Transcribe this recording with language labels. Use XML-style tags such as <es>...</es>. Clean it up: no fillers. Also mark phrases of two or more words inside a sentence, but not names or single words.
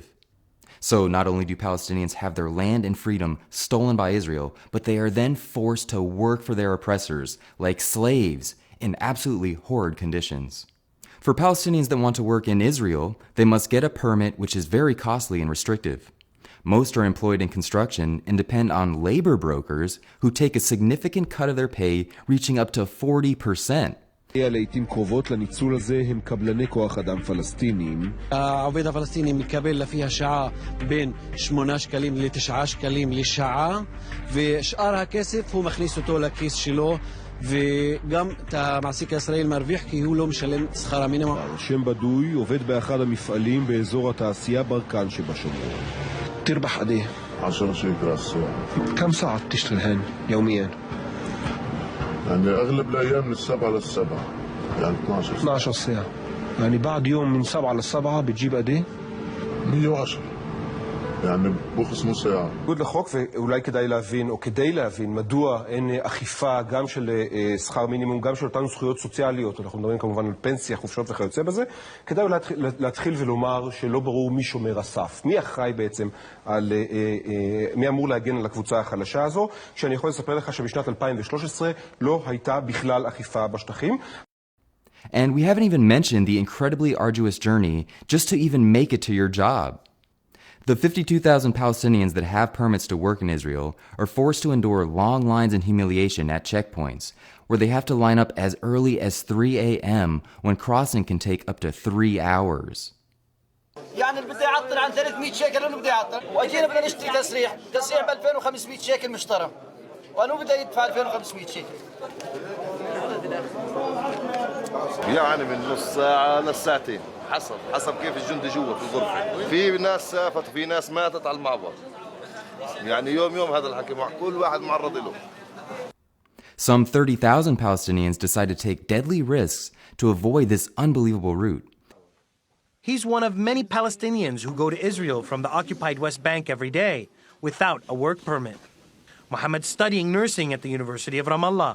<en>So not only do Palestinians have their land and freedom stolen by Israel, but they are then forced to work for their oppressors, like slaves, in absolutely horrid conditions. For Palestinians that want to work in Israel, they must get a permit, which is very costly and restrictive. Most are employed in construction and depend on labor brokers who take a significant cut of their pay, reaching up to 40%.</en> <he>לעתים קרובות לניצול הזה הם קבלני כוח אדם פלסטינים. העובד הפלסטיני מקבל לפי השעה בין 8 שקלים ל9 שקלים לשעה, ושאר הכסף הוא מכניס אותו לכיס שלו, וגם את המעסיק הישראלי מרוויח כי הוא לא משלם שכר המינימום. שם בדוי עובד באחד המפעלים באזור התעשייה ברקן שבשומרון.</he> <ar>تربح قد ايه؟ 10 شيكل الساعة. كم ساعة بتشتغل هون يوميا؟ يعني أغلب الأيام من 7 ل7 يعني 12 ساعة. يعني بعد يوم من 7 ل7 بتجيب قد ايه؟ 110 يعني بخصمه ساعة.</ar> <he>בניגוד לחוק, ואולי כדאי להבין, או כדי להבין, מדוע אין אכיפה גם של שכר מינימום, גם של אותן זכויות סוציאליות, אנחנו מדברים כמובן על פנסיה, חופשות וכיוצא בזה, כדאי להתחיל ולומר שלא ברור מי שומר הסף, מי אחראי בעצם על, מי אמור להגן על הקבוצה החלשה הזו, שאני יכול לספר לך שבשנת 2013 לא הייתה בכלל אכיפה בשטחים.</he> <en>And we haven't even mentioned the incredibly arduous journey just to even make it to your job. The 52,000 Palestinians that have permits to work in Israel are forced to endure long lines and humiliation at checkpoints, where they have to line up as early as 3 a.m. when crossing can take up to 3 hours.</en> <ar>يعني بدي اعطل عن 300 شيكل انه بدي اعطل واجينا بدنا نشتري تسريح ب 2500 شيكل مشترى وانه بده يدفع 2500 شيكل يعني من نص ساعة لساعتين حسب كيف الجندي جوا في الغرفة. في ناس سافت وفي ناس ماتت على المعبر. يعني يوم هذا الحكي مع كل واحد معرض له.</ar> <en>Some 30,000 Palestinians decide to take deadly risks to avoid this unbelievable route. He's one of many Palestinians who go to Israel from the occupied West Bank every day without a work permit. Mohammed's studying nursing at the University of Ramallah.</en>